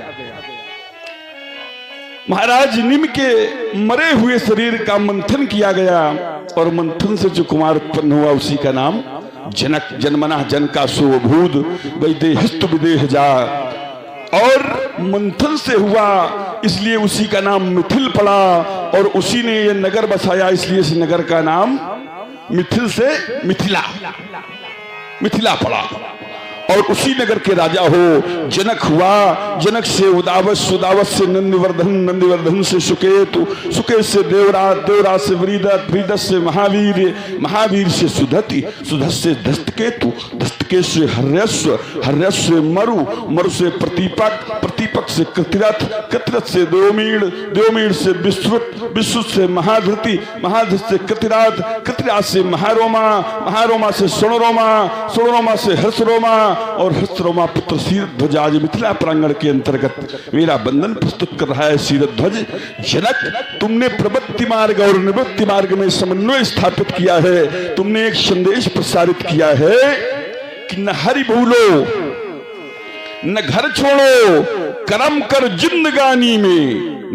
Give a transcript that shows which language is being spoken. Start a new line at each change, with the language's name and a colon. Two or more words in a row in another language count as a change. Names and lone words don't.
Hindi: महाराज निम के मरे हुए शरीर का मंथन किया गया, और मंथन से जो कुमार उत्पन्न हुआ उसी का नाम
Sanskrit: जनक जन्मना जन का सोभूत वैदे हस्त विदेह जा,
Hindi: और मंथन से हुआ इसलिए उसी का नाम मिथिल पड़ा, और उसी ने ये नगर बसाया इसलिए इस नगर का नाम मिथिल से मिथिला मिथिला पड़ा। और उसी नगर के राजा हो जनक हुआ, जनक से उदावस, उदावस से नंदिवर्धन, नंदिवर्धन से सुकेतु, सुकेत से देवराज, देवराज से वृदत, वृदत से महावीर, महावीर से सुधति, सुधत से दस्तकेतु, दस्तकेत से हर्यस्व, हर्यस्व से मरु, मरु से प्रतीपक, प्रतीपक से कृतिरथ, कृतिरथ से देवमीड़, देवमीड़ से विश्रुत, विश्रुत से महाधृति, महाधृत से कृतिराज, कृतिराज से महारोमा, महारोमा से सोनरोमा, सोनरोमा से हर्षरोमा, और हस्तरोमा पुत्र शीरध्वज आज मिथिला प्रांगण के अंतर्गत मेरा बंधन प्रस्तुत कर रहा है। शीरध्वज जनक, तुमने प्रवृत्ति मार्ग और निवृत्ति मार्ग में समन्वय स्थापित किया है। तुमने एक संदेश प्रसारित किया है कि न हरि भूलो, न घर छोड़ो, कर्म कर जिंदगानी में।